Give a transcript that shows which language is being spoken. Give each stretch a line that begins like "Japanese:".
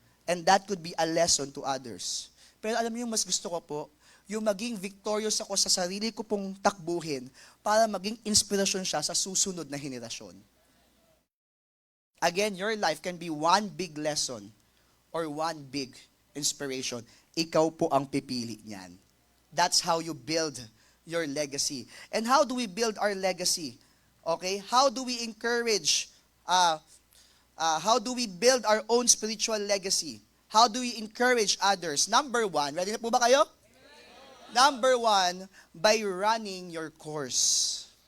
English: And that could be a lesson to others.
Filipino: Pero alam niyo, mas gusto ko po, yung maging victorious ako sa sarili ko pong takbuhin para maging inspirasyon siya sa susunod na henerasyon.
English: Again, your life can be one big lesson or one big inspiration.
Filipino: Ikaw po ang pipili niyan.
English: That's how you build your legacy. And how do we build our legacy? Okay? How do we encourage, how do we build our own spiritual legacy? How do we encourage others? Number 1,
Filipino: ready na po ba kayo?
English: Number 1, by running your course.